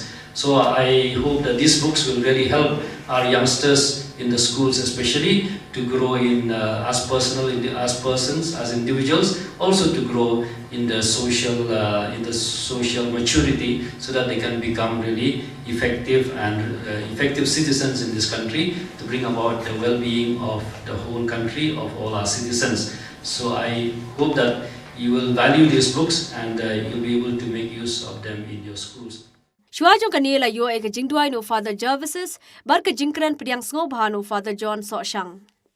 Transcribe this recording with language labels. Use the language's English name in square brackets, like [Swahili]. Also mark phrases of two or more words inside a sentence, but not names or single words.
[English] So I hope that these books will really help our youngsters in the schools, especially to grow in as persons, as individuals, also to grow in the social maturity, so that they can become really effective citizens in this country, to bring about the well-being of the whole country, of all our citizens. So I hope that you will value these books, and you'll be able to make use of them in your schools. [Khasi] Shuajo kanila yo eka jingduai no Father Jervises, barka jingkran pediang sngobha no Father John Soshang.